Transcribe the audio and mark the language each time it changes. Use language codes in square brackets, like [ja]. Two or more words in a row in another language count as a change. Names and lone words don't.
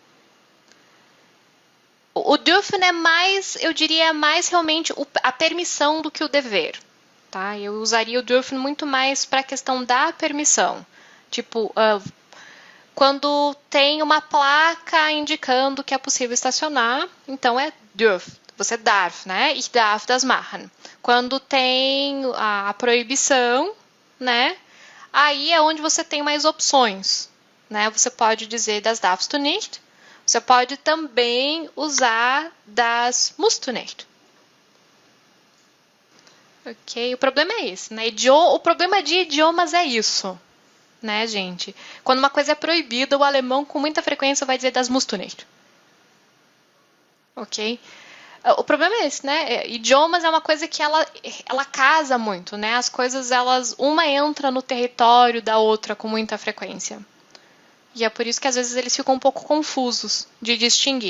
[pt] O dürfen é mais, eu diria, mais realmente a permissão do que o dever, tá? Eu usaria o dürfen muito mais para a questão da permissão. Tipo, quando tem uma placa indicando que é possível estacionar, então é dürfen. Você darf, né? [de] Ich darf das machen. [pt] Quando tem a proibição, né? Aí é onde você tem mais opções, né? Você pode dizer [de] das darfst du nicht. [pt] Você pode também usar [de] das musst du nicht. [pt] Ok? O problema é esse, né? O problema de idiomas é isso, né, gente? Quando uma coisa é proibida, o alemão com muita frequência vai dizer [de] das musst du nicht. [pt] Ok? O problema é esse, né? Idiomas é uma coisa que ela casa muito, né? As coisas, uma entra no território da outra com muita frequência. E é por isso que às vezes eles ficam um pouco confusos de distinguir.